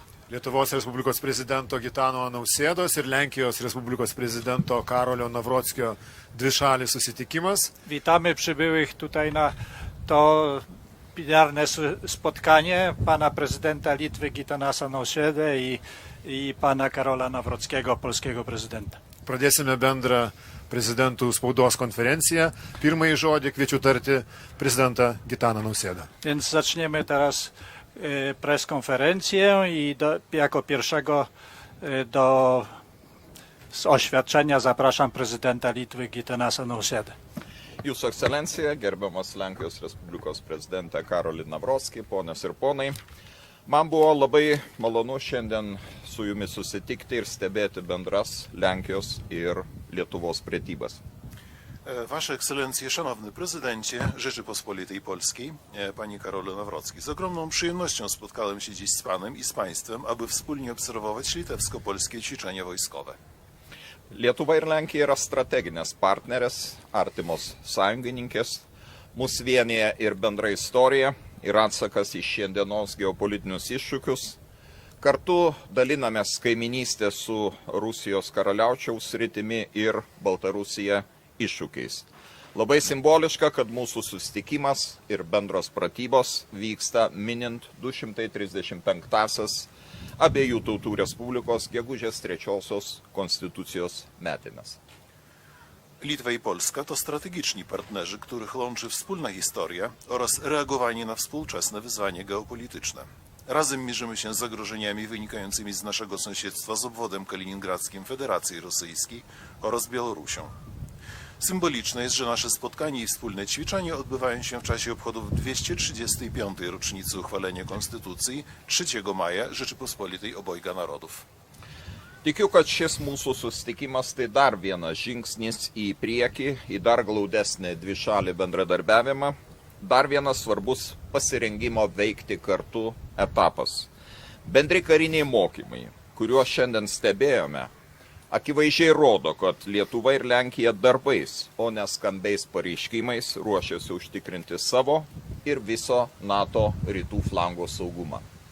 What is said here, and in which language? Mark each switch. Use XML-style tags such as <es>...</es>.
<lt>Lietuvos Respublikos prezidento Gitano Nausėdos ir Lenkijos Respublikos prezidento Karolio Nawrockio dvišalis susitikimas.</lt> <pl>Witamy przybyłych tutaj na to plenarne spotkanie pana prezydenta Litwy Gitanasa Nausėdę i pana Karola Nawrockiego, polskiego prezydenta.</pl> <lt>Pradėsime bendrą prezidentų spaudos konferenciją. Pirmąjį žodį kviečiu tarti prezidentą Gitaną Nausėdą.</lt> <pl>Więc zaczniemy teraz preskonferencję i jako pierwszego do oświadczenia zapraszam prezydenta Litwy Gitanasa Nausėdą.</pl> <lt>Jūsų ekscelencija, gerbiamas Lenkijos Respublikos prezidentė Karolį Nawrockį, ponios ir ponai, man buvo labai malonu šiandien su jumis susitikti ir stebėti bendras Lenkijos ir Lietuvos pratybas.</lt> <pl>Wasze Ekscelencje, Szanowny Prezydencie Rzeczypospolitej Polskiej, Panie Karolu Nawrocki, z ogromną przyjemnością spotkałem się dziś z Panem i z Państwem, aby wspólnie obserwować litewsko-polskie ćwiczenia wojskowe.</pl> <lt>Lietuva ir Lenkija yra strateginės partnerės, artimos sąjungininkės, mus vienyje ir bendra istorija, ir atsakas į šiandienos geopolitinius iššūkius. Kartu dalinamės kaiminystę su Rusijos karaliaučiaus sritimi ir Baltarusija iššūkiais. Labai simboliška, kad mūsų susitikimas ir bendros pratybos vyksta minint 235-asias abiejų tautų Respublikos gegužės 3 konstytucijos metinės.</lt> <pl>Litwa i Polska to strategiczni partnerzy, których łączy wspólna historia oraz reagowanie na współczesne wyzwania geopolityczne. Razem mierzymy się z zagrożeniami wynikającymi z naszego sąsiedztwa z obwodem kaliningradzkim Federacji Rosyjskiej oraz Białorusią. Symboliczne jest, że nasze spotkanie i wspólne ćwiczenia odbywają się w czasie obchodów 235. rocznicy uchwalenia Konstytucji 3 maja Rzeczypospolitej Obojga Narodów.</pl> <lt>Tikiu, kad šis mūsų susitikimas tai dar vienas žingsnis į priekį, į dar glaudesnį dvišalį bendradarbiavimą, dar vienas svarbus pasirengimo veikti kartu etapas. Bendri kariniai mokymai, kuriuos šiandien stebėjome, akivaizdžiai rodo, kad Lietuva ir Lenkija darbais, o ne skambiais pareiškimais ruošiasi užtikrinti savo ir viso NATO rytų flango saugumą.</lt>